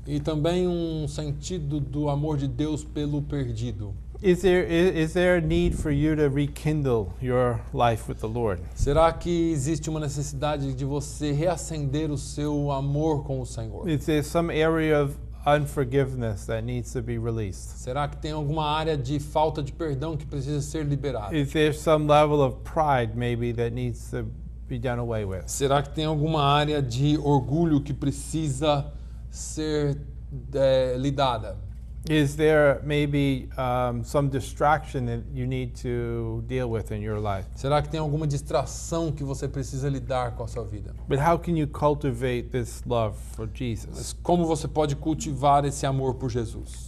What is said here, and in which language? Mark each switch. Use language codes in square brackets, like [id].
[pt] E também um sentido do amor de Deus pelo perdido. [en] Is there a need for you to rekindle your life with the Lord? [pt] Será que existe uma necessidade de você reacender o seu amor com o Senhor? [en] Is there some area of unforgiveness that needs to be released? [pt] Será que tem alguma área de falta de perdão que precisa ser liberada? [en] Is there some level of pride maybe that needs to be done away with? [pt] Será que tem alguma área de orgulho que precisa ser lidada? [en] Is there maybe some distraction that you need to deal with in your life? [pt] Será que tem alguma distração que você precisa lidar com a sua vida? [en] But how can you cultivate this love for Jesus? [pt] Mas como você pode cultivar esse amor por Jesus?